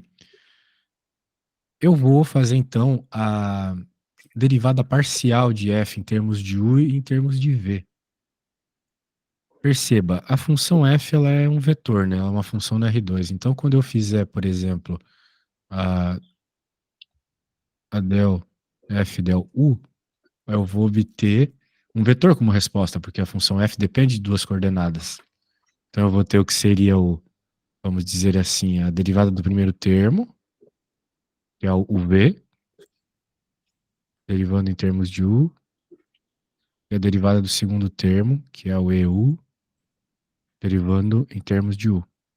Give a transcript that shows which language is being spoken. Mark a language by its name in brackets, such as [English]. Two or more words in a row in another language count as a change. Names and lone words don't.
[Portuguese] Eu vou fazer então a derivada parcial de f em termos de u e em termos de v. Perceba, a função f ela é um vetor, né? Ela é uma função no R2. Então, quando eu fizer, por exemplo, a, a del f del u, eu vou obter um vetor como resposta, porque a função f depende de duas coordenadas. Então, eu vou ter o que seria vamos dizer assim, a derivada do primeiro termo, que é o v, derivando em termos de u, e a derivada do segundo termo, que é o eu, derivando em termos de u.